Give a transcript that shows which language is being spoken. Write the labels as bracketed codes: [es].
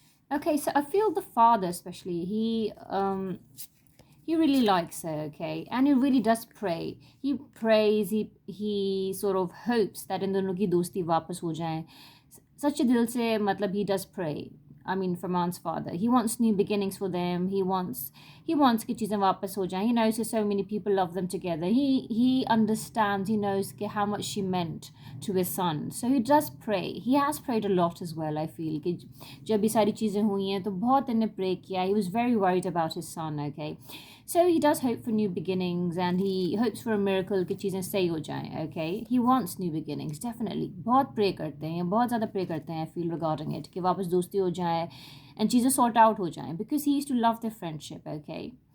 [en] Okay, so I feel the father especially, he really likes her, okay, and he really does pray. He prays, he sort of hopes that [hi] इन दोनों की दोस्ती वापस हो जाए. सच्चे दिल से मतलब [en] he does pray. I mean, Farman's father. He wants new beginnings for them. He wants [hi] कि चीज़ें वापस हो जाएं. [en] He knows that so many people love them together. He understands. He knows कि how much she meant to his son. So he does pray. He has prayed a lot as well. I feel [hi] कि जब ये सारी चीज़ें हुई हैं तो बहुत इन्हें [en] pray किया. He was very worried about his son. Okay. So he does hope for new beginnings and he hopes for a miracle [hi] कि चीज़ें सही हो जाएं, [en] okay? He wants new beginnings, definitely. [hi] बहुत pray करते हैं, [en] बहुत ज़्यादा pray करते हैं, I feel regarding it, [hi] कि वापस दोस्ती हो जाए [en] and चीज़ें sort out हो जाएं, because he used to love their friendship, okay?